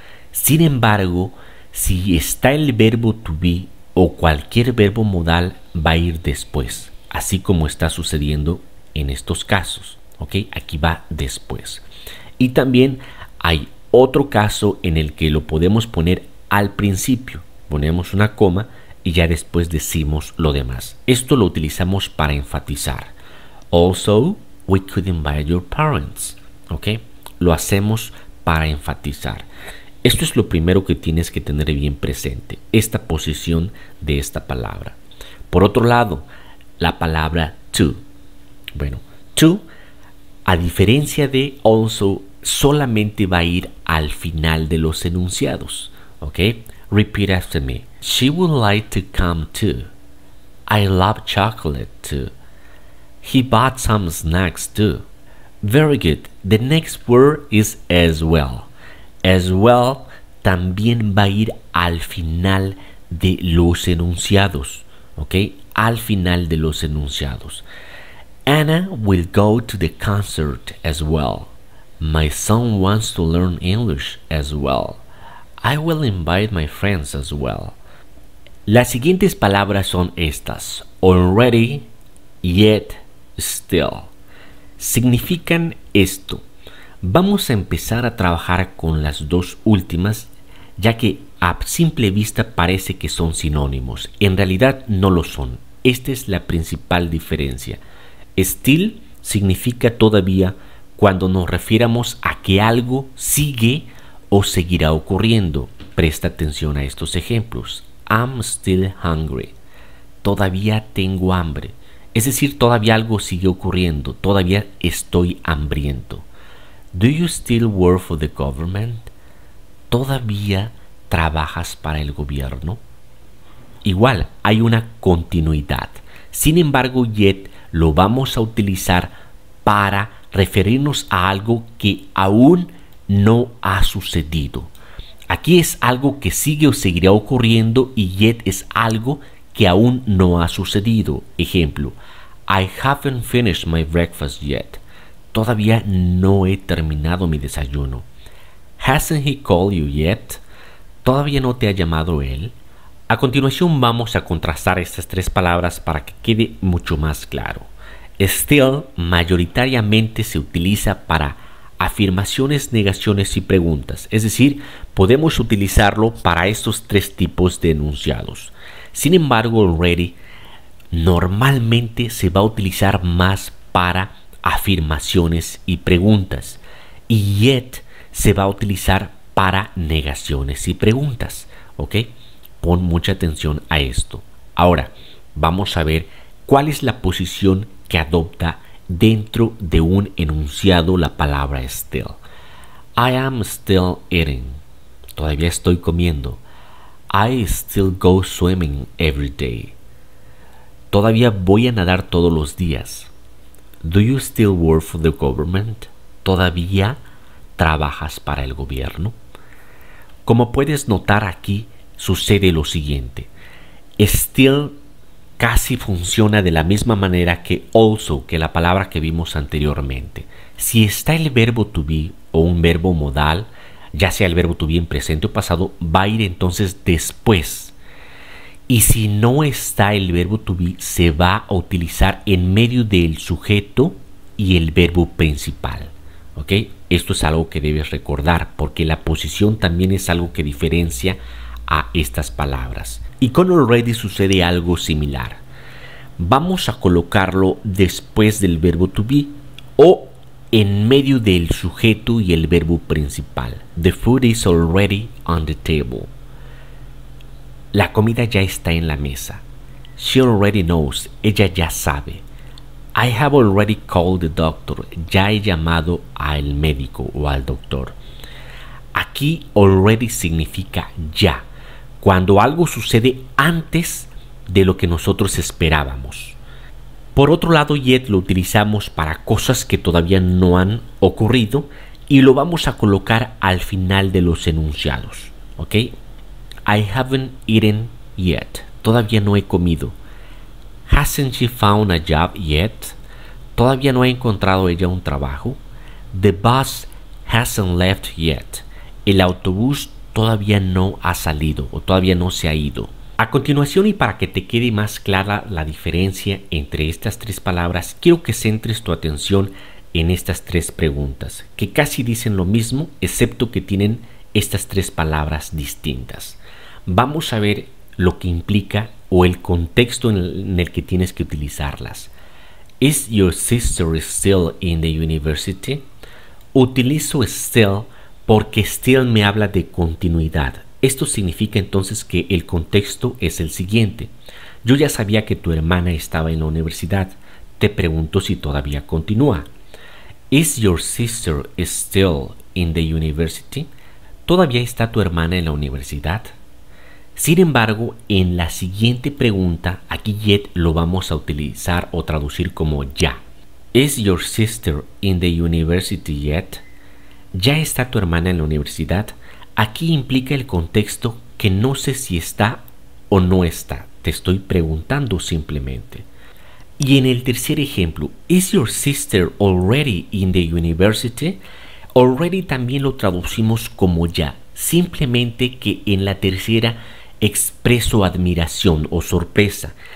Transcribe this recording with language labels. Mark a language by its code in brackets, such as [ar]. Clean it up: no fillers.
[es] Sin embargo, si está el verbo to be o cualquier verbo modal, va a ir después, así como está sucediendo en estos casos. ¿Ok? Aquí va después. Y también hay otro caso en el que lo podemos poner al principio. Ponemos una coma y ya después decimos lo demás. Esto lo utilizamos para enfatizar. [en] Also, we could invite your parents. [es] ¿Ok? Lo hacemos para enfatizar. Esto es lo primero que tienes que tener bien presente, esta posición de esta palabra. Por otro lado, la palabra to. Bueno, to, a diferencia de also, solamente va a ir al final de los enunciados. [en] ¿Ok? Repeat after me. She would like to come too. I love chocolate too. He bought some snacks too. Very good. The next word is as well. [es] As well también va a ir al final de los enunciados. ¿Ok? Al final de los enunciados. [en] Anna will go to the concert as well. My son wants to learn English as well. I will invite my friends as well. [es] Las siguientes palabras son estas: already, yet, still. Significan esto. Vamos a empezar a trabajar con las dos últimas, ya que a simple vista parece que son sinónimos. En realidad no lo son. Esta es la principal diferencia. Still significa todavía cuando nos refiramos a que algo sigue o seguirá ocurriendo. Presta atención a estos ejemplos. [en] I'm still hungry. [es] Todavía tengo hambre. Es decir, todavía algo sigue ocurriendo. Todavía estoy hambriento. [en] Do you still work for the government? [es] ¿Todavía trabajas para el gobierno? Igual, hay una continuidad. Sin embargo, yet lo vamos a utilizar para referirnos a algo que aún no ha sucedido. Aquí es algo que sigue o seguirá ocurriendo y yet es algo que aún no ha sucedido. [en] Ejemplo, I haven't finished my breakfast yet. [es] Todavía no he terminado mi desayuno. [en] Hasn't he called you yet? [es] ¿Todavía no te ha llamado él? A continuación vamos a contrastar estas tres palabras para que quede mucho más claro. Still mayoritariamente se utiliza para afirmaciones, negaciones y preguntas. Es decir, podemos utilizarlo para estos tres tipos de enunciados. Sin embargo, already normalmente se va a utilizar más para afirmaciones y preguntas. Y yet se va a utilizar para negaciones y preguntas. ¿Ok? Pon mucha atención a esto. Ahora, vamos a ver cuál es la posición que adopta dentro de un enunciado la palabra still. [en] I am still eating. [es] Todavía estoy comiendo. [en] I still go swimming every day. [es] Todavía voy a nadar todos los días. [en] Do you still work for the government? [es] ¿Todavía trabajas para el gobierno? Como puedes notar aquí, sucede lo siguiente. Still casi funciona de la misma manera que also, que la palabra que vimos anteriormente. Si está el verbo to be o un verbo modal, ya sea el verbo to be en presente o pasado, va a ir entonces después. Y si no está el verbo to be, se va a utilizar en medio del sujeto y el verbo principal. ¿Ok? Esto es algo que debes recordar, porque la posición también es algo que diferencia a estas palabras. Y con already sucede algo similar. Vamos a colocarlo después del verbo to be o en medio del sujeto y el verbo principal. [en] The food is already on the table. [es] La comida ya está en la mesa. [en] She already knows. [es] Ella ya sabe. [en] I have already called the doctor. [es] Ya he llamado al médico o al doctor. Aquí already significa ya. Cuando algo sucede antes de lo que nosotros esperábamos. Por otro lado, yet lo utilizamos para cosas que todavía no han ocurrido y lo vamos a colocar al final de los enunciados. [en] ¿Ok? I haven't eaten yet. [es] Todavía no he comido. [en] Hasn't she found a job yet? [es] ¿Todavía no ha encontrado ella un trabajo? [en] The bus hasn't left yet. [es] El autobús todavía no ha salido o todavía no se ha ido. A continuación, y para que te quede más clara la diferencia entre estas tres palabras, quiero que centres tu atención en estas tres preguntas, que casi dicen lo mismo, excepto que tienen estas tres palabras distintas. Vamos a ver lo que implica o el contexto en el que tienes que utilizarlas. [en] Is your sister still in the university? [es] Utilizo still porque still me habla de continuidad. Esto significa entonces que el contexto es el siguiente. Yo ya sabía que tu hermana estaba en la universidad. Te pregunto si todavía continúa. [en] Is your sister still in the university? [es] ¿Todavía está tu hermana en la universidad? Sin embargo, en la siguiente pregunta, aquí yet lo vamos a utilizar o traducir como ya. [en] Is your sister in the university yet? [es] ¿Ya está tu hermana en la universidad? Aquí implica el contexto que no sé si está o no está. Te estoy preguntando simplemente. Y en el tercer ejemplo, [en] ¿is your sister already in the university? [es] Already también lo traducimos como ya. Simplemente que en la tercera expreso admiración o sorpresa.